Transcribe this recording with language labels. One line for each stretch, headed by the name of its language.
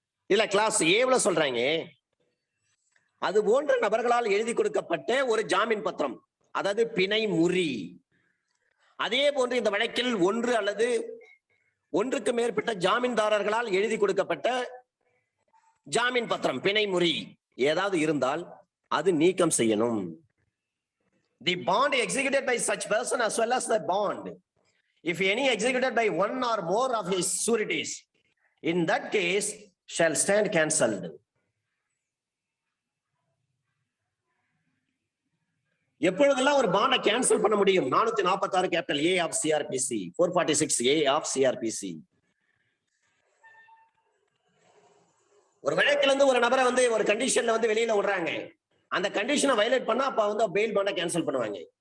Tamil: இதுல கிளாஸ் ஏவுல சொல்றாங்க அது போன்ற நபர்களால் எழுதி கொடுக்கப்பட்ட ஒரு ஜாமீன் பத்திரம், அதாவது பிணை முறி. அதே போன்று இந்த வழக்கில் ஒன்று அல்லது ஒன்றுக்கு மேற்பட்ட ஜாமீன்தாரர்களால் எழுதி கொடுக்கப்பட்ட ஜாமீன் பத்திரம் பிணை முறி ஏதாவது இருந்தால் அது நீக்கம் செய்யணும்.
English: The bond executed by such person as well as the bond, if any executed by one or more of his sureties, in that case shall stand cancelled.
Tamil: எப்பொழுதெல்லாம் ஒரு பாண்டை கேன்சல் பண்ண முடியும்? 446 capital A of CrPC, 446A of CrPC. ஒரு வழக்குல இருந்து ஒரு நபரை வந்து ஒரு கண்டிஷன்ல வந்து வெளியில விடுறாங்க, அந்த கண்டிஷனை வயலேட் பண்ணா அப்ப வந்து பெயில் பாண்டை கேன்சல் பண்ணுவாங்க.